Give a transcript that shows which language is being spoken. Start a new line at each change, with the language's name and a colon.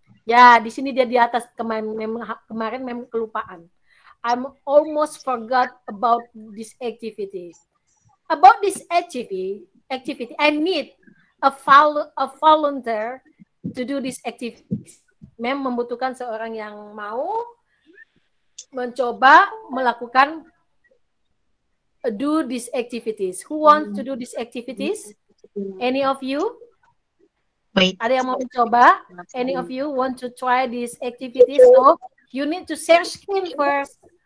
Indonesian: Ya, di sini dia di atas. Kemarin mem kelupaan.
English: I'm almost forgot about this activity. About this activity, I need a volunteer to do this activity.
Indonesian: Mem membutuhkan seorang yang mau mencoba melakukan
English: do these activities. Who wants to do these activities? Any of you?
Indonesian: Ada yang mau mencoba?
English: Any of you want to try these activities? So you need to share screen first.